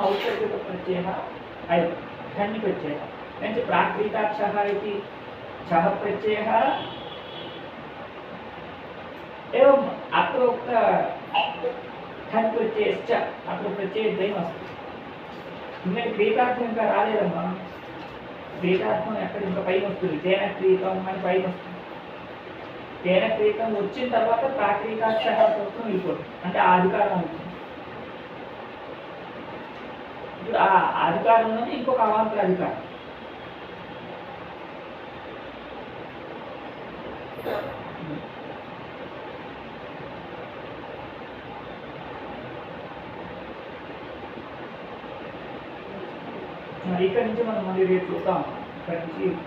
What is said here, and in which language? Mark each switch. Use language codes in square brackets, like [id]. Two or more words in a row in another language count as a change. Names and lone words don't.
[sa] नाम औपचारिकप्रत्ययः अयं ठन् प्रत्ययः एवञ्च प्राक्रीताक्षः इति छः प्रत्ययः एवम् अत्र उक्त ठन् प्रत्ययश्च अत्र प्रत्ययद्वयमस्ति [te] ఎందుకంటే క్రియేతార్థం ఇంకా రాలేదమ్మా క్రియేతార్థం ఎక్కడ ఇంకా పైన వస్తుంది [sa] తేన క్రియేతం [te] అని పైన వస్తుంది [sa] తేన క్రియేతం [te] వచ్చిన తర్వాత ప్రాక్రితాక్షర సూత్రం వెళ్ళిపోతుంది అంటే ఆ అధికారం అవుతుంది ఇప్పుడు ఆ అధికారంలోనే ఇంకొక అవాంతర అధికారం ఇక్కడ నుంచి మనం మళ్ళీ రేపు చూద్దాం ఇక్కడ నుంచి